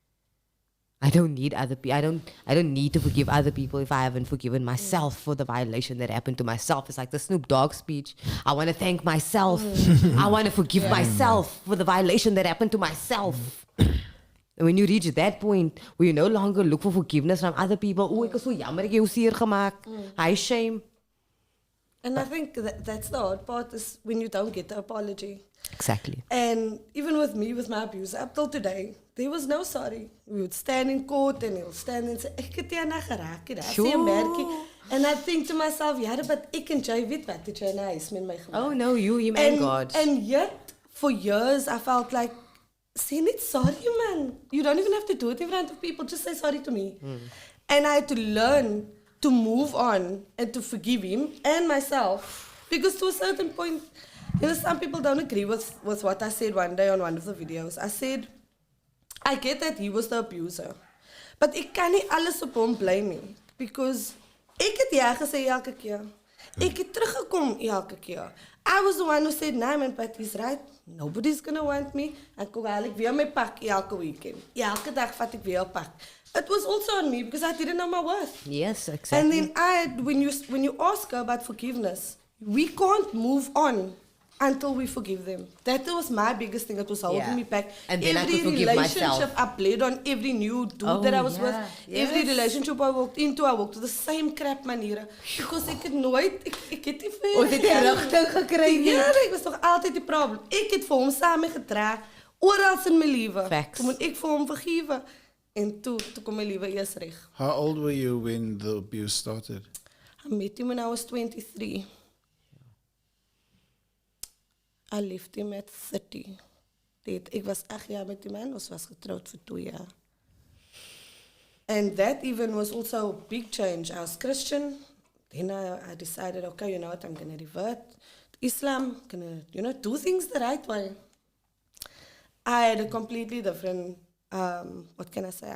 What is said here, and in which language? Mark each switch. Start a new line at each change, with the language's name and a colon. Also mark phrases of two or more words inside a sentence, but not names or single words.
English: I don't need other people. I don't need to forgive other people if I haven't forgiven myself for the violation that happened to myself. It's like the Snoop Dogg speech. I want to thank myself. I want to forgive myself for the violation that happened to myself. And when you reach that point where you no longer look for forgiveness from other people,
Afrikaans: oh, ek is so jammer ek jou seer gemaak. Hy shame.
English: And I think that's the hard part, is when you don't get the apology. Exactly. And even with me, with my abuser, up till today, there was no sorry. We would stand in court and he'll stand and say,
Afrikaans: ek het jou na geraak, daar sê 'n merkie.
English: And I think to myself,
Afrikaans: ja, but ek en jy weet wat het jy na huis met my gemaak.
English: Oh no, you and God. And yet, for years, I felt like,
Afrikaans: say net
English: sorry, man. You don't even have to do it in front of people. Just say sorry to me. And I had to learn to move on and to forgive him and myself. Because to a certain point, you know, some people don't agree with what I said one day on one of the videos. I said, I get that he was the abuser.
Afrikaans: But ek kan nie alles op hom blame nie. Because ek het ja gesê elke keer. Ek het teruggekom elke keer.
English: I was the one who said, nah man, but he's right. Nobody's gonna want me.
Afrikaans: En kom eigenlijk weer my pak elke weekend. Elke dag vat ek weer pak.
English: It was also on me because I didn't know my worth. Yes, exactly. And then when you ask her about forgiveness, we can't move on until we forgive them. That was my biggest thing that was holding me back. And then every I could forgive relationship myself. I played on, every new dude that I was with, every relationship I walked into the same crap maniere.
Afrikaans: Because ek het nooit, ek het nie vir... Dit het rigting gekry nie. Ja, ek was toch altyd die probleem. Ek het vir hom saam gedra, oral in my lewe.
English: Facts.
Afrikaans: Toen moet ek vir hom vergewe. En toe kom my lewe eers reg.
English: How old were you when the abuse started? I met him when I was 23. I left him at 30.
Afrikaans: Ek was 8 jaar met die man, ons was getrouwd voor 2 jaar.
English: And that even was also a big change. I was Christian. Then I decided, okay, you know what, I'm going to revert to Islam. I'm going to, do things the right way. I had a completely different, what can I say?